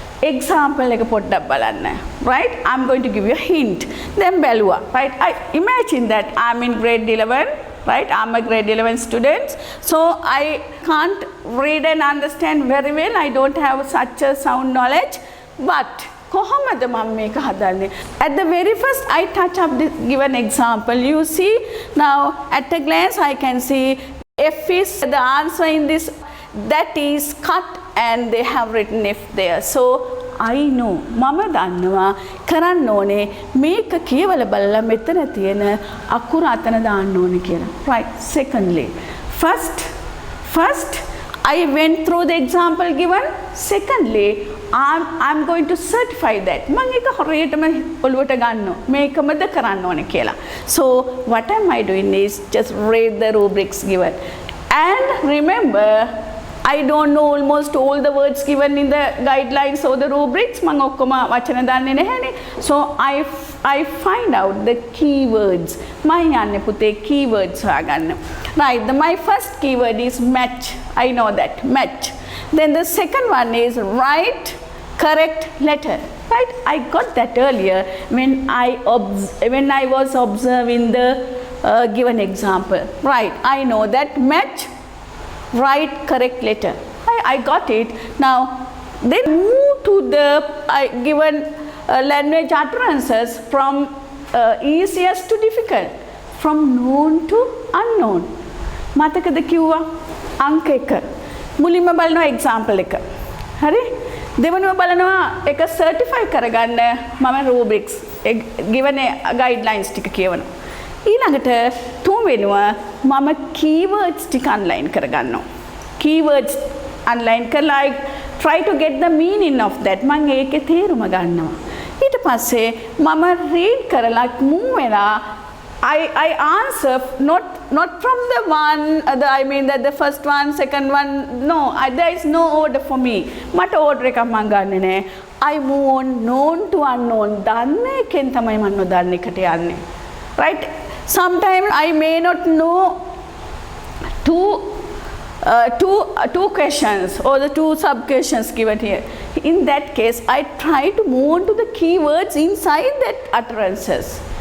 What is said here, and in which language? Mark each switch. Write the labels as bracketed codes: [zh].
[si] Example එක පොඩ්ඩක් බලන්න. [en] Right, I'm going to give you a hint. Then බැලුවා. Right, I imagine that I'm in grade 11. Right, I'm a grade 11 student, so I can't read and understand very well. I don't have such a sound knowledge, but [si] කොහොමද මම මේක හදන්නේ? [en] At the very first I touch up this given example. You see, now at a glance I can see F is the answer in this, that is cut, and they have written F there. So I know, [si] මම දන්නවා කරන්න ඕනේ මේක කියවලා බලලා මෙතන තියෙන අකුර අතන දාන්න ඕනේ කියලා. [en] Right, secondly, first I went through the example given. Secondly, I'm going to certify that [si] මම ඒක හරියටම ඔළුවට ගන්නවා මේකමද කරන්න ඕනේ කියලා. [en] So what am I doing is just read the rubrics given, and remember, I don't know almost all the words given in the guidelines or the rubrics. [si] මම ඔක්කොම වචන දන්නේ නැහැනේ. [en] So I find out the keywords. [si] මම යන්නේ පුතේ keywords හොයාගන්න. [en] Right, my first keyword is match. I know that, match. Then the second one is write correct letter. Right, I got that earlier when I was observing the given example. Right, I know that match, write correct letter. I got it. Now then move to the given language utterances from easiest to difficult, from known to unknown. [si] මතකද කිව්වා අංක 1 මුලින්ම බලනවා example එක. හරි, දෙවෙනිව බලනවා එක certify කරගන්න මම rubrics given guidelines ටික කියවනවා. ඊළඟට තුන්වෙනිව මම keywords ටික online කරගන්නවා. [en] keywords online කරලා I try to get the meaning of that. [si] මම ඒකේ තේරුම ගන්නවා. ඊට පස්සේ මම read කරලා move වෙලා [en] I answer not from the one, I mean that the first one, second one, no, there is no order for me. [si] මට order එකක් මම ගන්නෙ නෑ. [en] I move on known to unknown. [si] දන්න එකෙන් තමයි මම නොදන්න එකට යන්නේ. [en] Right, sometimes I may not know two questions or the two sub questions given here. In that case, I try to move on to the keywords inside that utterances.